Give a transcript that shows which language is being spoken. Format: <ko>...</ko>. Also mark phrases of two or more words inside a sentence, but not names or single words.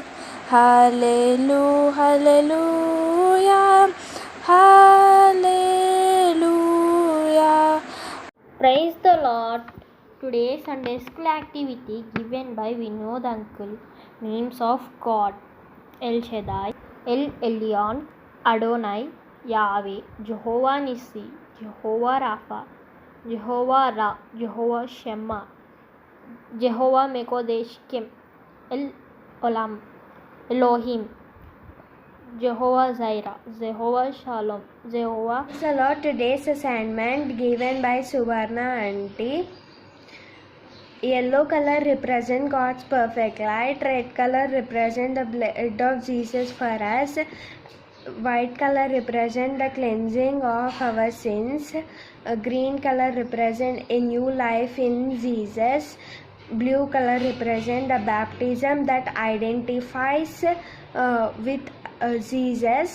<en>Hallelujah, hallelujah, hallelujah. Praise the Lord. Today's Sunday school activity given by Vinod uncle. Names of God: El Shaddai, El Elyon, Adonai, Yahweh, Jehovah Nissi, Jehovah Rapha, Jehovah Ra, Jehovah Shema, Jehovah Mekodeshkim, El Olam, Elohim, Jehovah Zaira, Jehovah Shalom, Jehovah. So, Lord, today's assignment given by Suvarna auntie. Yellow color represent God's perfect light, red color represent the blood of Jesus for us, white color represent the cleansing of our sins, green color represent a new life in Jesus, blue color represent the baptism that identifies with Jesus.</en>